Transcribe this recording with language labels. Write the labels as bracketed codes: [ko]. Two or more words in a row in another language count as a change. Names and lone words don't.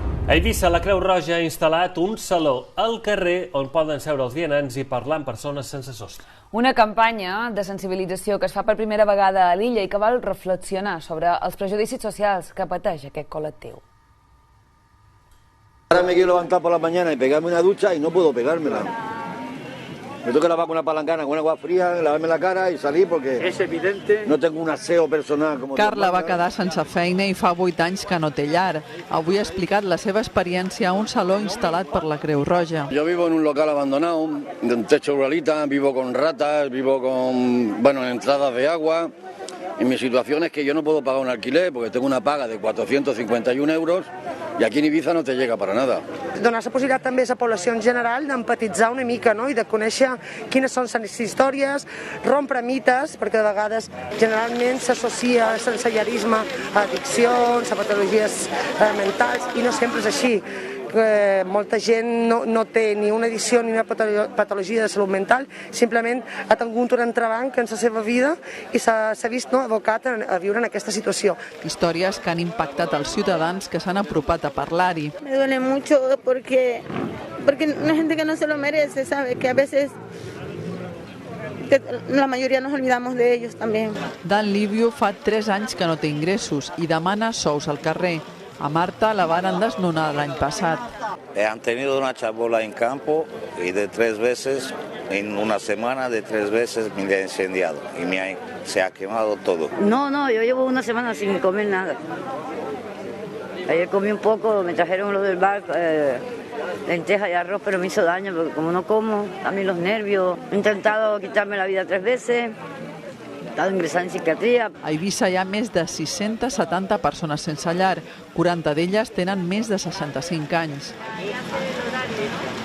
[ca] A Eivissa, la Creu Roja ha instal·lat un saló al carrer on poden seure els vianants i parlar amb persones sense sostre. Una campanya de sensibilització que es fa per primera vegada a l'illa i que vol reflexionar sobre els prejudicis socials que pateix aquest col·lectiu. [es] Ahora me quiero levantar por la mañana y pegarme una ducha y no puedo pegármela. Me tengo que lavar con una palangana, con agua fría, lavarme la cara y salir porque es evidente. No tengo un aseo personal. Como [ca] Carla va quedar sense feina i fa 8 anys que no té llar. Avui ha explicat la seva experiència a un saló instal·lat per la Creu Roja. [es] Yo vivo en un local abandonado, de un techo ruralita, vivo con ratas, vivo con, entradas de agua. Y mi situación es que yo no puedo pagar un alquiler porque tengo una paga de 451 euros i aquí en Eivissa no te llega para nada. [ca] Donar la possibilitat també a la població en general d'empatitzar una mica, no? I de conèixer quines són les històries, rompre mites, perquè de vegades generalment s'associa el sensellarisme a addiccions, a patologies mentals, i no sempre és així. Molta gent no té ni una addicció ni una patologia de salut mental, simplement ha tingut un entrebanc en la seva vida i s'ha vist abocat a viure en aquesta situació. Històries que han impactat els ciutadans que s'han apropat a parlar-hi. [es] Me duele mucho porque una gente que no se lo merece, sabe que a veces la mayoría nos olvidamos de ellos también. [ca] Dan Livio fa 3 anys que no té ingressos i demana sous al carrer. A Marta la varen desnonar l'any passat. [es] Han tenido una chabola en campo y de 3 veces, en una semana, de 3 veces me ha incendiado y se ha quemado todo. No, yo llevo una semana sin comer nada. Ayer comí un poco, me trajeron lo del bar, lentejas y arroz, pero me hizo daño porque como no como, a mí los nervios. He intentado quitarme la vida 3 veces. He estado ingresada en psiquiatria. [ca] A Eivissa hi ha més de 670 persones sense llar. 40 d'elles tenen més de 65 anys.